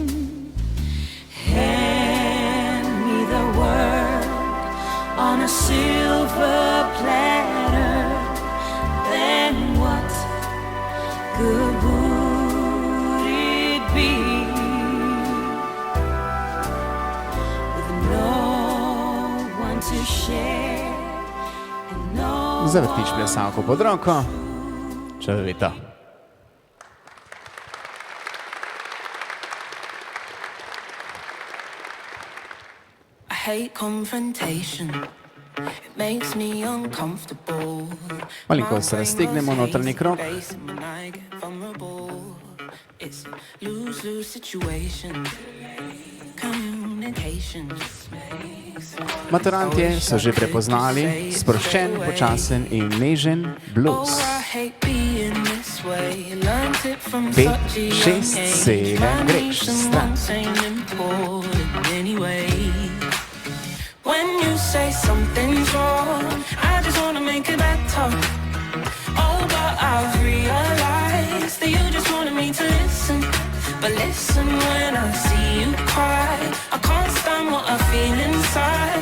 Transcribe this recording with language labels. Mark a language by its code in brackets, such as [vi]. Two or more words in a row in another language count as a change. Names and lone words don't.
[en] Hand me the world on a silver platter, then what good would it be? With no one to share and no [sl] Zavrtiš plesalko pod roko, čudovito. [en] I hate confrontation. It makes me uncomfortable. [sl] Malenkost raztegnemo notranji krog. [en] It's lose-lose situation. Communication just makes [sl] Maturantje so že prepoznali sproščen, počasen in nežen blues. 5, 6, 7, greš stran. [en] When you say something's wrong, I just wanna make it better. Oh, but I've realized that you just wanted me to listen. But listen, when I see you cry, I can't stand what I feel inside.